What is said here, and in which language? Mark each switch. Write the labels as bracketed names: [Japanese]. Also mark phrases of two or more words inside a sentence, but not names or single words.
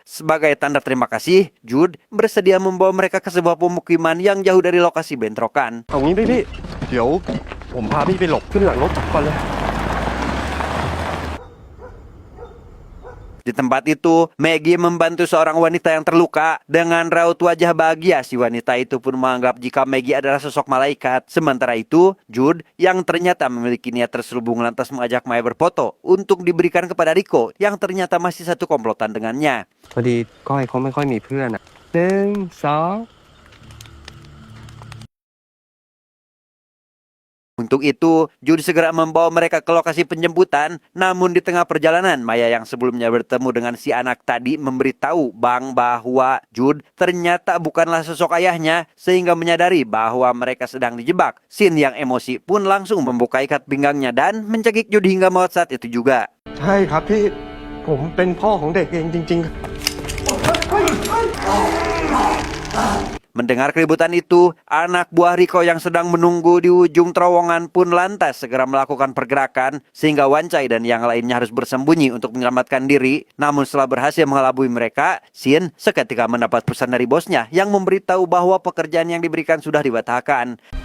[Indonesian] Sebagai tanda terima kasih, Jude bersedia membawa mereka ke sebuah pemukiman yang jauh dari lokasi bentrokan. [Thai] เอางี้พี่เดี๋ยวผมพาพี่ไปหลบขึ้นหลังรถจักรก่อนเลย [Indonesian] Di tempat itu, Maggie membantu seorang wanita yang terluka. Dengan raut wajah bahagia, si wanita itu pun menganggap jika Maggie adalah sosok malaikat. Sementara itu, Jude yang ternyata memiliki niat terselubung lantas mengajak Maya berfoto untuk diberikan kepada Riko yang ternyata masih satu komplotan dengannya. [Thai] พอดีก้อยเขาไม่ค่อยมีเพื่อนอ่ะ1 2 [Indonesian] Untuk itu, Jude segera membawa mereka ke lokasi penjemputan. Namun di tengah perjalanan, Maya yang sebelumnya bertemu dengan si anak tadi memberitahu Bang bahwa Jude ternyata bukanlah sosok ayahnya, sehingga menyadari bahwa mereka sedang dijebak. Sin yang emosi pun langsung membuka ikat pinggangnya dan mencekik Jude hingga maut saat itu juga. [Thai] ใช่ครับพี่ผมเป็นพ่อของเด็กเองจริงๆ [Indonesian] Mendengar keributan itu, anak buah Riko yang sedang menunggu di ujung terowongan pun lantas segera melakukan pergerakan sehingga Wancai dan yang lainnya harus bersembunyi untuk menyelamatkan diri. Namun setelah berhasil mengelabui mereka, Sin seketika mendapat pesan dari bosnya yang memberitahu bahwa pekerjaan yang diberikan sudah dibatalkan.